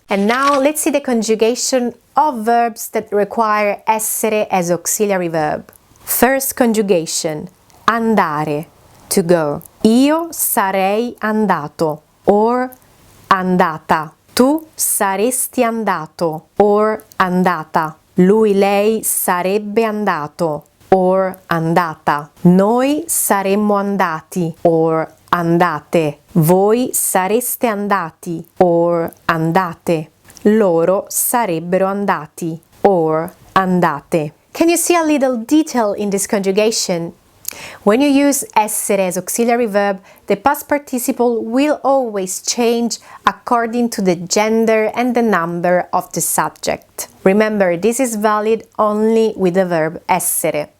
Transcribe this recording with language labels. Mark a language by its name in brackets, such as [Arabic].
[English] And now let's see the conjugation of verbs that require essere as auxiliary verb. First conjugation, andare, to go. [Italian] Io sarei andato, or andata. Tu saresti andato, or andata. Lui, lei sarebbe andato, or andata. Noi saremmo andati, or andate. Voi sareste andati, or andate. Loro sarebbero andati, or andate. [English] Can you see a little detail in this conjugation? When you use essere as auxiliary verb, the past participle will always change according to the gender and the number of the subject. Remember, this is valid only with the verb essere.